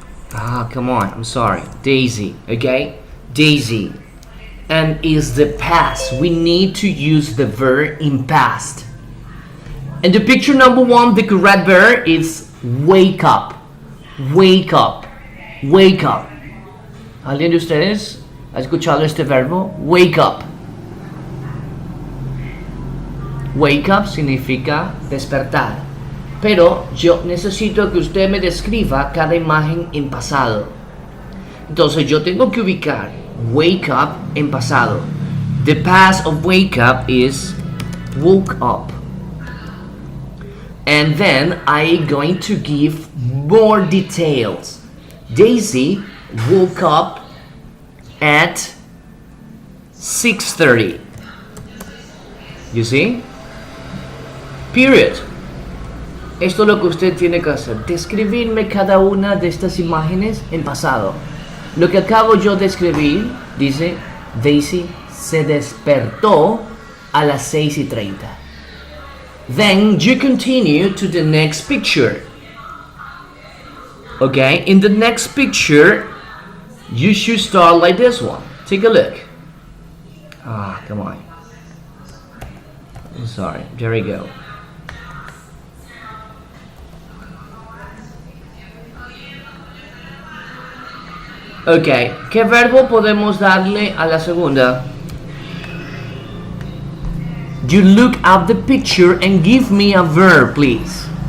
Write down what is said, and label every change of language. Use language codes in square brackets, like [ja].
[en] Come on. I'm sorry. Daisy. Okay? Daisy. And is the past. We need to use the verb in past. In the picture number 1, the correct verb is wake up. Wake up. Wake up. [es] ¿Alguien de ustedes ha escuchado este verbo? Wake up. Wake up significa despertar. Pero yo necesito que usted me describa cada imagen en pasado. Entonces yo tengo que ubicar wake up en pasado. [en] The past of wake up is woke up. And then I'm going to give more details. Daisy woke up at 6:30. You see? Period. [es] Esto es lo que usted tiene que hacer. Describirme cada una de estas imágenes en pasado. Lo que acabo yo de escribir dice: Daisy se despertó a las 6:30. [en] Then you continue to the next picture. Okay, in the next picture, you should start like this one. Take a look. Come on. I'm sorry. There we go. [es] Okay, ¿qué verbo podemos darle a la segunda? [en] You look at the picture and give me a verb, please.